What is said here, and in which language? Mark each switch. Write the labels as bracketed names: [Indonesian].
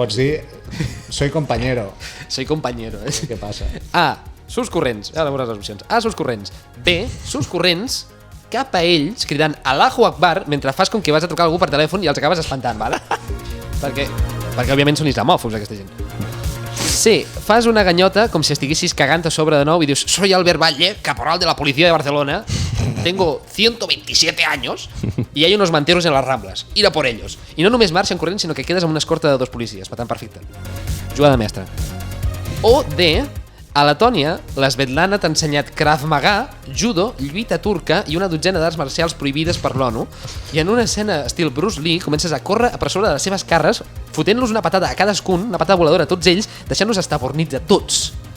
[Catalan] Pots dir, [Spanish] soy compañero. Soy compañero. [Catalan] Què passa? A. Surts corrents. Ara veuràs les opcions. A. Surts corrents. B. Surts corrents cap a ells cridant Allahu Akbar mentre fas com que vas a trucar algú per telèfon i els acabes espantant, vale? perquè òbviament són islamòfobs aquesta gent. C. Fas una ganyota com si estiguessis cagant a sobre de nou i dius [Spanish] soy Albert Valle, caporal de la policía de Barcelona, tengo 127 años y hay unos manteros en las Ramblas, ir a por ellos. [Catalan] I no només marxen corrents, sinó que quedes amb una escorta de 2 policies, per tant, perfecte. Jugada mestra. O D. A Letònia, l'Svetlana t'ha ensenyat Krav Maga, judo, lluita turca i una dotzena d'arts marcials prohibides per l'ONU, i en una escena estil Bruce Lee comences a córrer per sobre de les seves carres, fotent-los una patada a cadascun, una patada voladora a tots ells, deixant-los estabornits a tots.